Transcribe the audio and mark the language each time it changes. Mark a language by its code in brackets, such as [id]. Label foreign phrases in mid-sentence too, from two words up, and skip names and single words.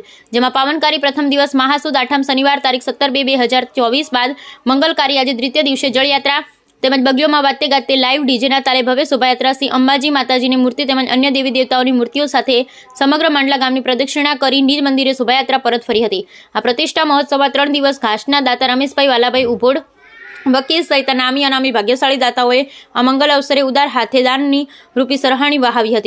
[gu] જેમાં પાવનકારી પ્રથમ દિવસ મહાસુદ આઠમ શનિવાર તારીખ 17/2/2024 બાદ મંગલકારી આજ દ્વિતીય દિવસે જલયાત્રા તેમજ બગીઓમાં વાતે ગાતે લાઈવ ડીજેના તાલે ભવ્ય શોભાયાત્રા શ્રી અંબાજી માતાજીની મૂર્તિ તેમજ અન્ય દેવી દેવતાઓની મૂર્તિઓ સાથે સમગ્ર માંડલા ગામની પ્રદક્ષિણા કરી નિજ મંદિરે શોભાયાત્રા પરત ફરી હતી। આ પ્રતિષ્ઠા મહોત્સવમાં 3 દિવસ ઘાસના દાતા રમેશભાઈ વાલાભાઈ ઉભોડ વકીલ સહિત નામી અનામી ભાગ્યશાળી દાતાઓએ આ મંગલ અવસરે ઉદાર હાથેદાનની રૂપી સરહાણી વહાવી હતી।